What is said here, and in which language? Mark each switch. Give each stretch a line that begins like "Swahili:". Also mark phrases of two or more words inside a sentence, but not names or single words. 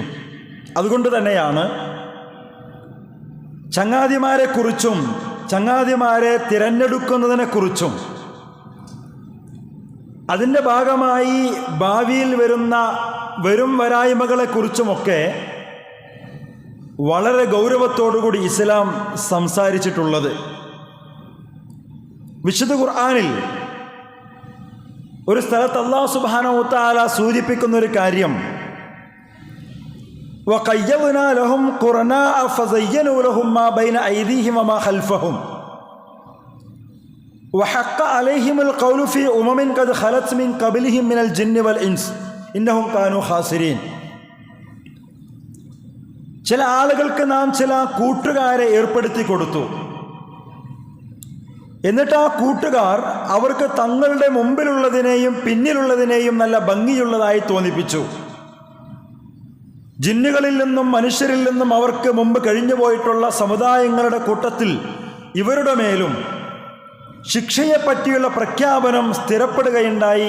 Malayalam: അതുകൊണ്ട് തന്നെയാണ് ചങ്ങാതിമാരെക്കുറിച്ചും ചങ്ങാതിമാരെ തിരഞ്ഞെടുക്കുന്നതിനെക്കുറിച്ചും അതിൻ്റെ ഭാഗമായി ഭാവിയിൽ വരും വരായ്മകളെക്കുറിച്ചുമൊക്കെ വളരെ ഗൗരവത്തോടുകൂടി ഇസ്ലാം സംസാരിച്ചിട്ടുള്ളത്. വിശുദ്ധ ഖുർആനിൽ ഒരു സ്ഥലത്ത്
Arabic: الله سبحانه وتعالى
Malayalam: സൂചിപ്പിക്കുന്ന ഒരു കാര്യം,
Arabic: وَقَيَّضْنَا لَهُمْ قُرَنَاءَ فَزَيَّنُوا لَهُم مَّا بَيْنَ أَيْدِيهِمْ وَمَا خَلْفَهُمْ وَحَقَّ عَلَيْهِمُ الْقَوْلُ فِي أُمَمٍ قَدْ خَلَتْ مِن قَبْلِهِم مِّنَ الْجِنِّ وَالْإِنسِ إِنَّهُمْ كَانُوا خَاسِرِينَ.
Malayalam: ചില ആളുകൾക്ക് നാം ചില കൂട്ടുകാരെ ഏർപ്പെടുത്തി കൊടുത്തു. എന്നിട്ട് ആ കൂട്ടുകാർ അവർക്ക് തങ്ങളുടെ മുമ്പിലുള്ളതിനെയും പിന്നിലുള്ളതിനെയും നല്ല ഭംഗിയുള്ളതായി തോന്നിപ്പിച്ചു. ജിന്നുകളിൽ നിന്നും മനുഷ്യരിൽ നിന്നും അവർക്ക് മുമ്പ് കഴിഞ്ഞു പോയിട്ടുള്ള സമുദായങ്ങളുടെ കൂട്ടത്തിൽ ഇവരുടെ മേലും ശിക്ഷയെപ്പറ്റിയുള്ള പ്രഖ്യാപനം സ്ഥിരപ്പെടുകയുണ്ടായി.